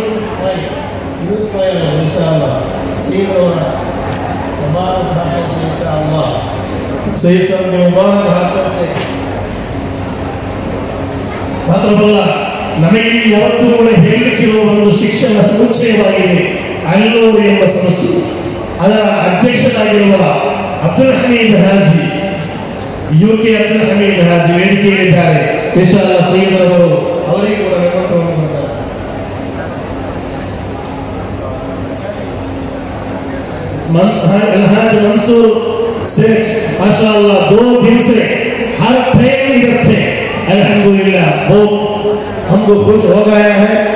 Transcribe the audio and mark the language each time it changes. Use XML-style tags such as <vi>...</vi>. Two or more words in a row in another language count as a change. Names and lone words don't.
<kn>ಮಾತ್ರವಲ್ಲ, ನಮಗೆ ಯಾವತ್ತೂ ಕೂಡ ಹೇಳಲಿಕ್ಕಿರುವ ಒಂದು ಶಿಕ್ಷಣ ಸಮುಚ್ಚಯವಾಗಿದೆ ಅಲ್ಲೂರು ಎಂಬ ಸಂಸ್ಥೆ. ಅದರ ಅಧ್ಯಕ್ಷರಾಗಿರುವ ಅಬ್ದುಲ್ ಹಮೀದ್ ಹಾಜಿ, ಯುಕೆ ಅಬ್ದುಲ್ ಹಮೀದ್ ಹಾಜಿ ವೇದಿಕೆಯಲ್ಲಿದ್ದಾರೆ.</kn> <ar>إن شاء الله</ar> <kn>ಸಯ್ಯದರವರು ಅವರಿಗೆ ಕೂಡ ನೇಮಕವನ್ನು ಮಾಡ್ತಾರೆ.</kn> <hi>अलहाज मंसूर शेख माशाअल्लाह 2 दिन से हर ट्रेन इधर थे, अल्हम्दुलिल्लाह बहुत हमको खुश हो गया है.</hi>